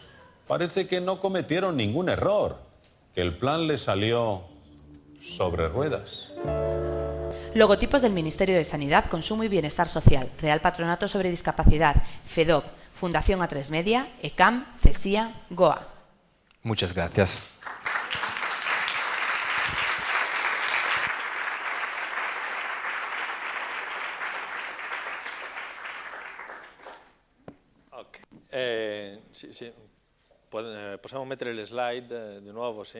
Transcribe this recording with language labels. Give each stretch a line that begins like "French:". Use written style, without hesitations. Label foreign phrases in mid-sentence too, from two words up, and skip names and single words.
Spanish: Parece que no cometieron ningún error, que el plan les salió sobre ruedas. Logotipos del Ministerio de Sanidad, Consumo y Bienestar Social, Real Patronato sobre Discapacidad, FEDOP, Fundación A3 Media, ECAM, CESIA, GOA. Muchas gracias.
Italian: Sì. Possiamo mettere le slide di nuovo, sì.